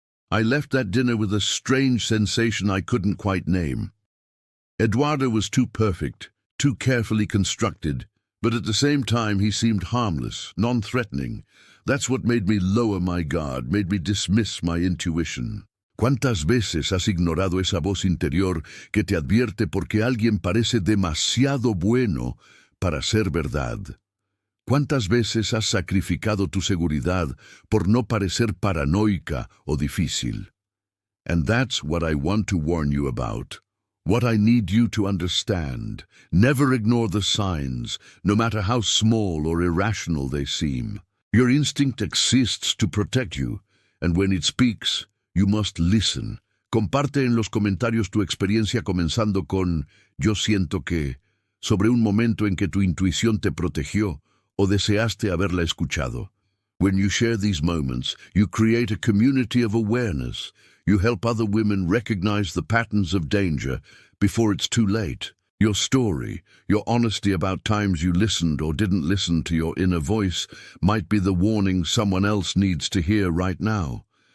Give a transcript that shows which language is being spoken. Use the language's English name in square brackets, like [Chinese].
[English] I left that dinner with a strange sensation I couldn't quite name. Eduardo was too perfect, too carefully constructed, but at the same time he seemed harmless, non-threatening. That's what made me lower my guard, made me dismiss my intuition. [Spanish] ¿Cuántas veces has ignorado esa voz interior que te advierte porque alguien parece demasiado bueno para ser verdad? ¿Cuántas veces has sacrificado tu seguridad por no parecer paranoica o difícil? [English] And that's what I want to warn you about. What I need you to understand. Never ignore the signs, no matter how small or irrational they seem. Your instinct exists to protect you, and when it speaks, you must listen. [Spanish] Comparte en los comentarios tu experiencia comenzando con "Yo siento que", sobre un momento en que tu intuición te protegió o deseaste haberla escuchado. [English] When you share these moments, you create a community of awareness. You help other women recognize the patterns of danger before it's too late. Your story, your honesty about times you listened or didn't listen to your inner voice might be the warning someone else needs to hear right now.